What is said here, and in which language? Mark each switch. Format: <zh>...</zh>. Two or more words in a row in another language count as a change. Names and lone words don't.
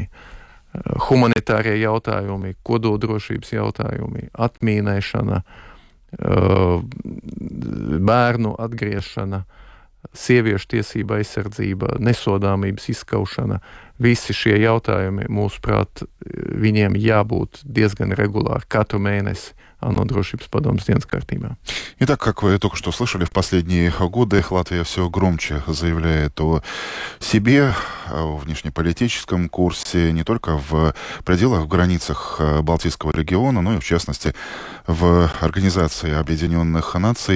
<lv>Humanitārie jautājumi, kodoldrošības jautājumi, atmīnēšana, bērnu atgriešana, sieviešu tiesība aizsardzība, nesodāmības izskaušana. Visi šie jautājumi, mūsuprāt, viņiem jābūt diezgan regulāri katru mēnesi ООН drošības padomes dienas kārtībā.</lv> <ru>Итак, как вы только что слышали, в последние годы Латвия все громче заявляет о себе, о внешнеполитическом курсе, не только в пределах, в границах Балтийского региона, но и, в частности, в Организации Объединенных Наций.</ru>